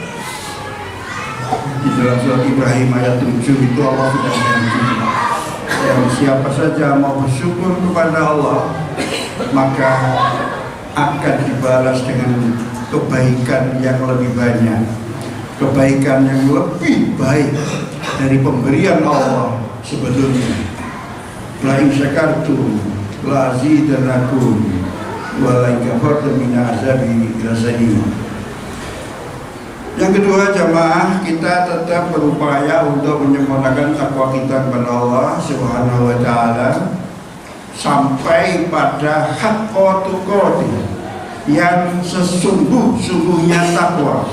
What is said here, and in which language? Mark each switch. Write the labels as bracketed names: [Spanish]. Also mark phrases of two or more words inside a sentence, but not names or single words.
[Indonesian] Di dalam surat Ibrahim ayat 7 itu Allah sudah menjanjikan, yang siapa saja mau bersyukur kepada Allah maka akan dibalas dengan kebaikan yang lebih banyak, kebaikan yang lebih baik dari pemberian Allah sebelumnya. [Arabic] لئن شكرتم لأزيدنكم ولئن كفرتم من عذابي لشديد. [Indonesian] Yang kedua, jamaah, kita tetap berupaya untuk menyempurnakan takwa kita kepada Allah [Arabic] سبحانه وتعالى [Indonesian] sampai pada [Arabic] حق تقاته, [Indonesian] yang sesungguh-sungguhnya takwa.